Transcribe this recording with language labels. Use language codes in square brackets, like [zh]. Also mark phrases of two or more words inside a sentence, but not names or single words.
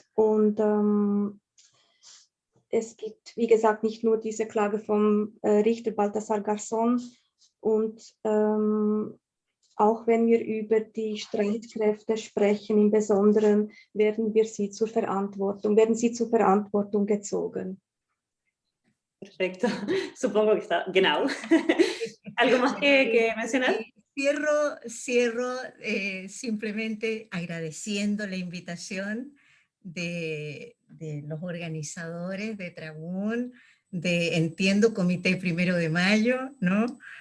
[de] Und es gibt, wie gesagt, nicht nur diese Klage vom Richter Baltasar Garzón und auch wenn wir über die Streitkräfte sprechen, im Besonderen werden sie zur Verantwortung gezogen. [es] Perfecto, supongo que está. Genau. ¿Algo más que mencionar? Cierro simplemente agradeciendo la invitación de los organizadores de Trabún, entiendo, Comité 1 de Mayo, ¿no?